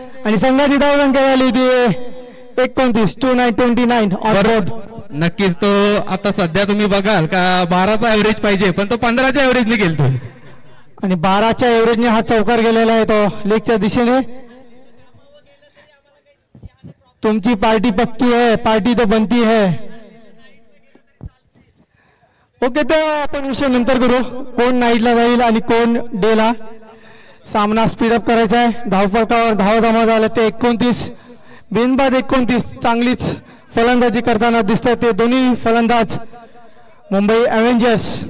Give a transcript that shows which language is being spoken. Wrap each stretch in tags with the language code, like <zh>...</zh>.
<mr>आणि संघाची धावसंख्या झाली होती 29, 29 ऑन रोड. नक्कीच तो आता सध्या तुम्ही बघाल का 12चा एव्हरेज पाहिजे पण तो 15च्या एव्हरेजने गेलतो. आणि 12च्या एव्हरेजने हा चौकार गेलेला आहे तो लेगच्या दिशेने. तुमची</mr> <hi>पार्टी पक्की है, पार्टी तो बनती है.</hi> <mr>ओके, तर आपण विषय नंतर करू. कोण नाईटला जाईल आणि कोण डेला. सामना स्पीडअप करायचा आहे. धावफलकावर धाव जमा झाल्या ते 29 बिनबाद 29. चांगलीच फलंदाजी करताना दिसतात ते दोन्ही फलंदाज मुंबई अव्हेंजर्स.</mr>